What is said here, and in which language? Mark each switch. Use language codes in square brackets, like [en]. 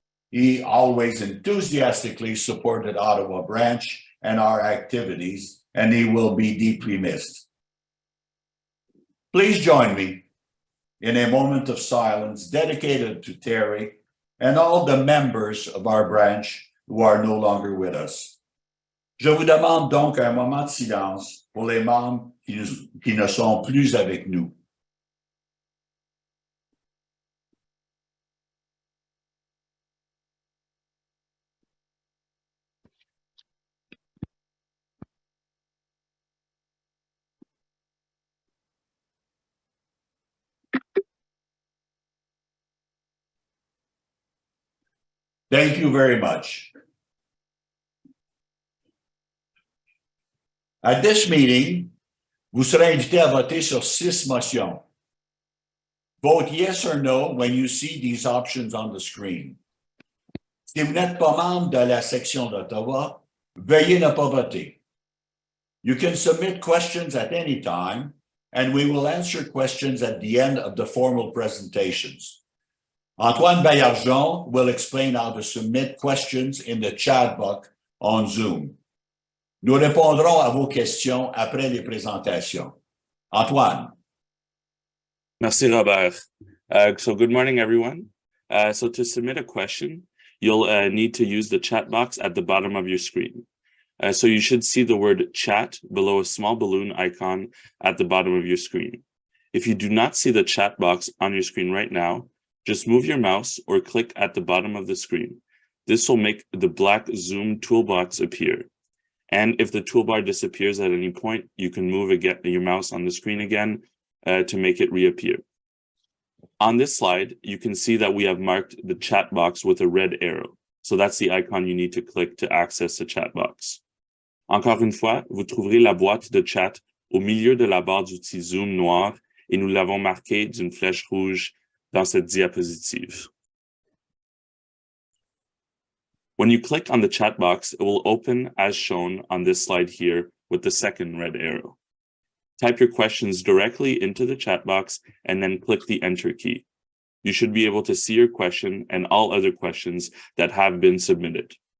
[en] He always enthusiastically supported Ottawa Branch and our activities, and he will be deeply missed. Please join me in a moment of silence dedicated to Terry and all the members of our branch who are no longer with us. [fr] Je vous demande donc un moment de silence pour les membres qui ne sont plus avec nous. [en] Thank you very much. At this meeting, [fr] vous serez invité à voter sur 6 motions. [en] Vote yes or no when you see these options on the screen. [fr] Si vous n'êtes pas membre de la section d'Ottawa, veuillez ne pas voter. [en] You can submit questions at any time, and we will answer questions at the end of the formal presentations. Antoine Baillargeon will explain how to submit questions in the chat box on Zoom. [fr] Nous répondrons à vos questions après les présentations. Antoine. Merci, Robert. [en] So good morning, everyone. So to submit a question, you'll need to use the chat box at the bottom of your screen. So you should see the word chat below a small balloon icon at the bottom of your screen. If you do not see the chat box on your screen right now, just move your mouse or click at the bottom of the screen. This will make the black Zoom toolbox appear. And if the toolbar disappears at any point, you can move your mouse on the screen again to make it reappear. On this slide, you can see that we have marked the chat box with a red arrow. So that's the icon you need to click to access the chat box. [fr] Encore une fois, vous trouverez la boîte de chat au milieu de la barre d'outils Zoom noire et nous l'avons marquée d'une flèche rouge dans cette diapositive. [en] When you click on the chat box, it will open as shown on this slide here with the second red arrow. Type your questions directly into the chat box and then click the enter key. You should be able to see your question and all other questions that have been submitted.